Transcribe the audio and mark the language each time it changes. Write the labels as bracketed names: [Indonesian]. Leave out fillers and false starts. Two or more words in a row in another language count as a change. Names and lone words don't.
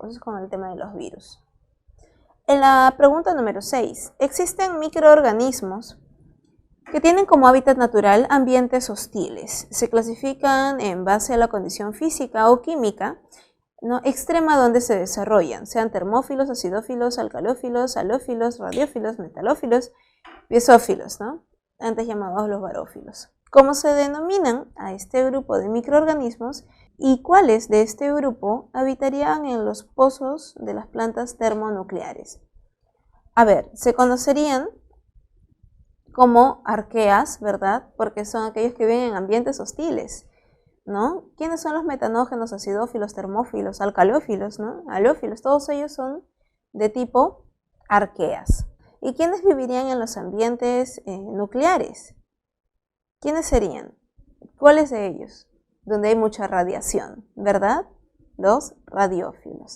[Spanish] Eso es con el tema de los virus. En la pregunta número 6, ¿existen microorganismos que tienen como hábitat natural ambientes hostiles? Se clasifican en base a la condición física o química, ¿no? Extrema donde se desarrollan, sean termófilos, acidófilos, alcalófilos, halófilos, radiófilos, metalófilos, piezófilos, ¿no? Antes llamados los barófilos. ¿Cómo se denominan a este grupo de microorganismos y cuáles de este grupo habitarían en los pozos de las plantas termonucleares? A ver, se conocerían como arqueas, ¿verdad? Porque son aquellos que viven en ambientes hostiles, ¿no? ¿Quiénes son los metanógenos, acidófilos, termófilos, alcalófilos, ¿no? Halófilos, todos ellos son de tipo arqueas. ¿Y quiénes vivirían en los ambientes nucleares? ¿Quiénes serían? ¿Cuáles de ellos? Donde hay mucha radiación, ¿verdad? Los radiófilos.